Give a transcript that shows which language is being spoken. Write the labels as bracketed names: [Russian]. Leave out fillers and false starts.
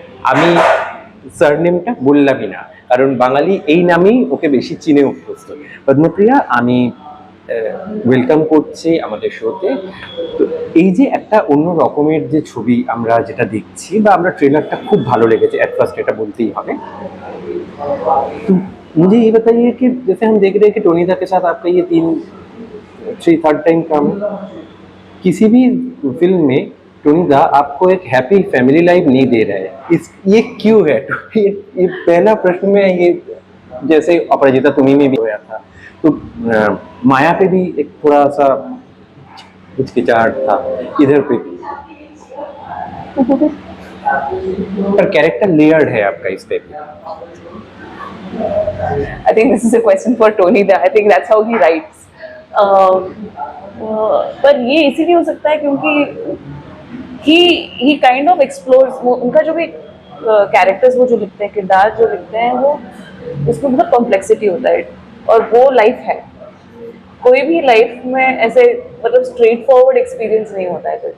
[Bangla] আমি সারনেমটা বললামই না, কারণ বাঙালি এই নামেই ওকে বেশি চিনে অভ্যস্ত। পদ্মপ্রিয়া, আমি ওয়েলকাম করছি আমাদের শোতে। তো এই যে একটা অন্য রকমের যে ছবি আমরা যেটা দেখছি, বা আমরা ট্রেলারটা খুব ভালো লেগেছে [English] at first, [Bangla] এটা বলতেই হবে। [Hindi] तो मुझे ये बताइए कि जैसे हम देख रहे हैं कि टोनी दा के साथ आपका ये थर्ड टाइम काम है। किसी भी फिल्म में टोनी दा आपको एक हैप्पी फैमिली लाइफ नहीं दे रहा है, ये क्यों है? ये पहला प्रश्न में ये, जैसे अपराजिता तुम्ही में भी होया था, तो माया पे भी एक थोड़ा सा हिचकिचाहट था, इधर पे भी पर कैरेक्टर लेयर्ड है आपका इस पे भी। [English] I think this is a question for Tony. That I think that's how he writes. [Hindi] पर ये इसीलिए हो सकता है क्योंकि [English] he kind of explores, [Hindi] उनका जो भी कैरेक्टर्स वो जो लिखते हैं, किरदार जो लिखते हैं, वो उसमें बहुत कॉम्प्लेक्सिटी होता है। और वो लाइफ है, कोई भी लाइफ में ऐसे मतलब स्ट्रेट फॉरवर्ड एक्सपीरियंस नहीं होता है।